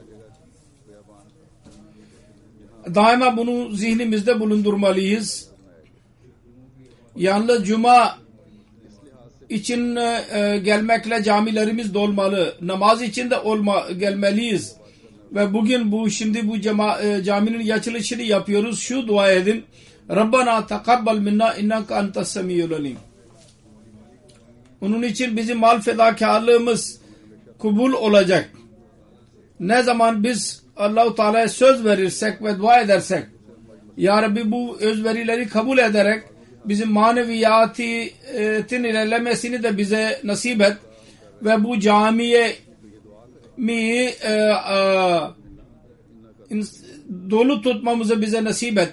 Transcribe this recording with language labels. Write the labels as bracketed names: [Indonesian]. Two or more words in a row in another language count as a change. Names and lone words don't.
[Turkish] Daima bunu zihnimizde bulundurmalıyız. Yalnız cuma için gelmekle camilerimiz dolmalı. Namaz için de gelmeliyiz. Ve bugün şimdi bu caminin açılışını yapıyoruz. Şu dua edin. [Arabic] ربنا تقبل منا إنك أنت السميع العليم. [Turkish] Onun için bizim mal fedakarlığımız kabul olacak. Ne zaman biz Allah-u Teala'ya söz verirsek ve dua edersek, [Arabic] يا ربي [Turkish] bu özverileri kabul ederek bizim maneviyatın ilerlemesini de bize nasip et ve bu camiye dolu tutmamızı bize nasip et.